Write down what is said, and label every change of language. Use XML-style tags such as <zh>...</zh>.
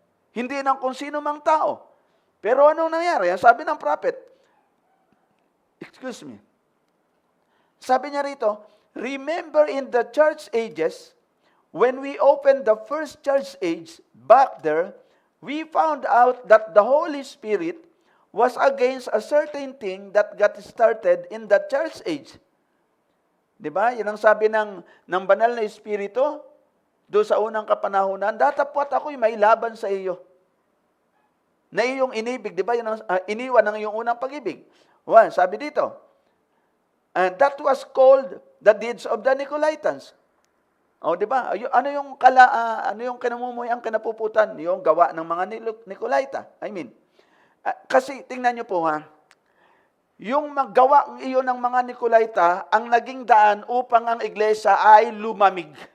<tl>Hindi ng kung sino mang tao. Pero anong nangyari? Sabi ng prophet, sabi niya rito,</tl> <en>remember in the church ages, when we opened the first church age, back there, we found out that the Holy Spirit was against a certain thing that got started in the church age.</en> <tl>Diba? Yan ang sabi ng banal na Espiritu doon sa unang kapanahunan, datapwat ako'y may laban sa iyo. Na iyong inibig, diba? Yan ang iniwan ng iyong unang pag-ibig. Sabi dito,</tl> <en>and that was called the deeds of the Nicolaitans.</en> <tl>Diba? Ano yung kinamumuhay ang kinapuputan? Yung gawa ng mga Nicolaita. Kasi tingnan niyo po yung maggawa iyon ng mga Nicolaita, ang naging daan upang ang iglesia ay lumamig.</tl>